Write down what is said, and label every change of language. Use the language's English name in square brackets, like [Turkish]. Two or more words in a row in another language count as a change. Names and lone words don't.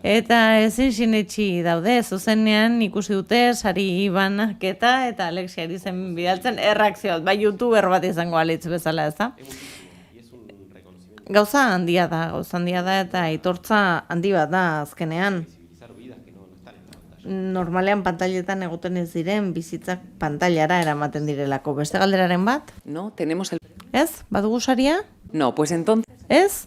[Basque] Eta ezin sinetxi daude, zuzenean ikusi dute sari banaketa eta Alexiari zen bidaltzen erreakzioa, bai youtuber bat izango alitz bezala, ez da? Gauza handia da eta aitortza handi bat da azkenean. Normalean pantailetan egoten ez diren bizitzak pantailara eramaten direlako. Beste galderaren bat? [Spanish] No, tenemos el... [Basque] Ez? Badugu saria? [Spanish] No, pues entonces... [Basque] Ez?